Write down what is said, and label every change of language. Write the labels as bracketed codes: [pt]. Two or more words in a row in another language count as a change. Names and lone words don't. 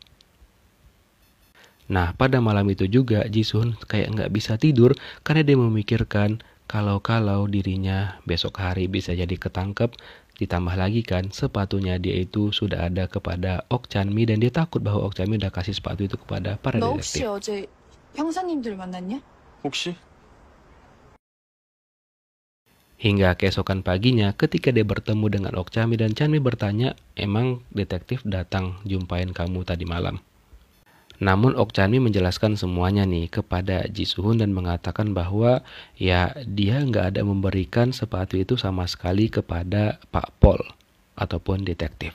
[id] Nah pada malam itu juga Ji Suhun kayak nggak bisa tidur karena dia memikirkan kalau dirinya besok hari bisa jadi ketangkep. Ditambah lagi kan sepatunya dia itu sudah ada kepada Ok Chan-mi dan dia takut bahwa Ok Chan-mi udah kasih sepatu itu kepada para [ko] 너 혹시 [id] detektif. [ko] 어제 형사님들 만났냐? 혹시? [id] Hingga keesokan paginya ketika dia bertemu dengan Ok Chan-mi dan Chan-mi bertanya emang detektif datang jumpain kamu tadi malam. Namun Ok Chan-mi menjelaskan semuanya nih kepada Ji Suhun dan mengatakan bahwa ya dia nggak ada memberikan sepatu itu sama sekali kepada Pak Pol ataupun detektif.